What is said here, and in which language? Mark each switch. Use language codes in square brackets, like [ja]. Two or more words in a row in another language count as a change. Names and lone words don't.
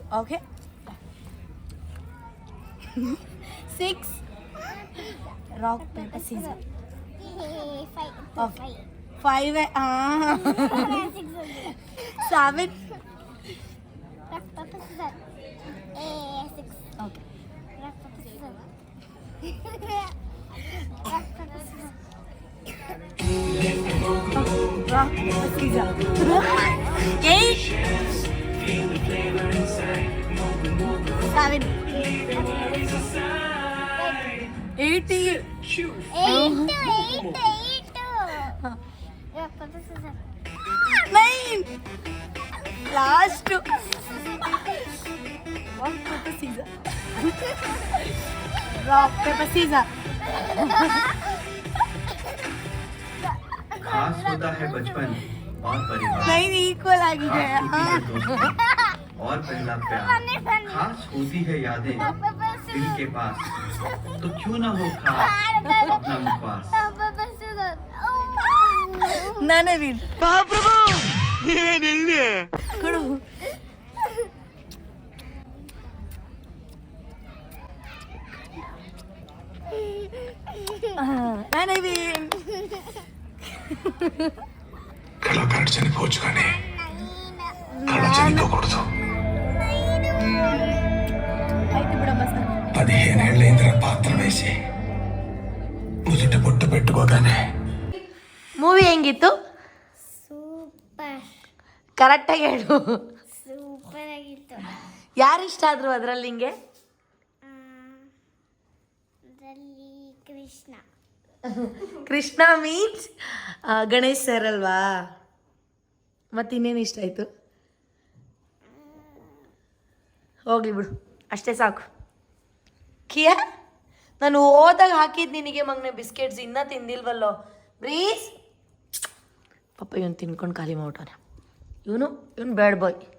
[en] OK 6 rock paper scissor. OK 5 7 OK rock, pizza. 8 7 80 9 last Rock, paper, scissor. Rock, paper, scissor. [hi] खास होता है बचपन और परिवार नहीं इक्वल आगे खास होती है दोस्ती और पहला प्यार खास होती है यादें दिल के पास तो क्यों ना हो खास अपना मुखवास [kn] ನಾನೇ ಬಿಡ್ ಕೊಡು ನಾನೇ ಬಿಡ್ [te] కళాకారుడు చనిపోవచ్చు కానీ కళ చనిపోకూడదు [kn] ಆಯ್ತು ಬಿಡಮ್ಮ ಸರ್ [te] 15 ఏళ్ళైందిరా పాత్ర వేసి నుదుట బొట్టు పెట్టుకోగానే [kn] ಮೂವಿ ಹೆಂಗಿತ್ತು ಸೂಪರ್ ಕರೆಕ್ಟಾಗಿ ಹೇಳು ಸೂಪರ್ ಆಗಿತ್ತು. ಯಾರು ಇಷ್ಟ ಆದ್ರು ಅದರಲ್ಲಿ ನಿಂಗೆ ಅದರಲ್ಲಿ ಕೃಷ್ಣ ಕೃಷ್ಣ ಮೀನ್ಸ್ ಗಣೇಶ್ ಸರ್ ಅಲ್ವಾ ಮತ್ತೆ ಇನ್ನೇನು ಇಷ್ಟ ಆಯಿತು ಹೋಗ್ಲಿ ಬಿಡು ಅಷ್ಟೇ ಸಾಕು ಕಿಯಾ ನಾನು ಹೋದಾಗ ಹಾಕಿದ್ದು ನಿನಗೆ ಮಗನೆ ಬಿಸ್ಕೆಟ್ಸ್ ಇನ್ನೂ ತಿಂದಿಲ್ವಲ್ಲೋ ಬ್ರೀಸ್ ಪಪ್ಪ ಇವನು ತಿನ್ಕೊಂಡು ಖಾಲಿ ಮಾಡ್ಬಿಟ್ಟವನೆ ಇವನು [en] bad boy